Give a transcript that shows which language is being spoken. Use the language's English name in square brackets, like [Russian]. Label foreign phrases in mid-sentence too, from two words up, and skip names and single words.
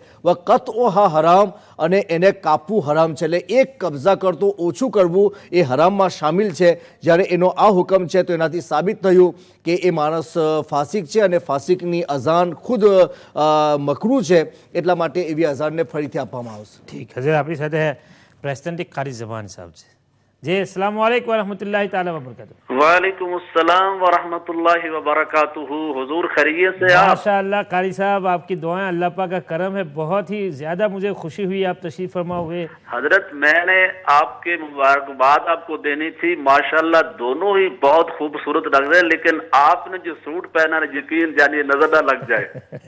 [Gujarati] વકત ઓહા હરામ, અને એને કાપવું હરામ છે, એટલે એક કબજા કરતો ઓછું કરવું એ હરામમાં સામેલ છે. જ્યારે એનો આ હુકમ છે તો એનાથી સાબિત થયું કે એ માણસ ફાસિક છે, અને ફાસિકની અઝાન ખુદ મકરૂહ છે, એટલા માટે એવી અઝાનને ફરીથી આપવામાં આવશે. ઠીક, હજર આપણી સાથે પ્રેસિડેન્ટ કારી જબાન સાહેબ છે. [Arabic] जी السلام عليكم ورحمة الله تعالى وبركاته. وعليكم السلام ورحمة الله وبركاته. [Urdu] حضور خیریت سے آپ? ماشاءاللہ قاری صاحب، آپ کی دعائیں، اللہ پاک کا کرم ہے، بہت ہی زیادہ مجھے خوشی ہوئی آپ تشریف فرما ہوئے. حضرت میں نے آپ کے مبارکباد آپ کو دینی تھی، ماشاءاللہ دونوں ہی بہت خوبصورت لگ رہے ہیں، لیکن آپ نے جو سوٹ پہنا ہے یقین جانیے نظر نہ لگ جائے.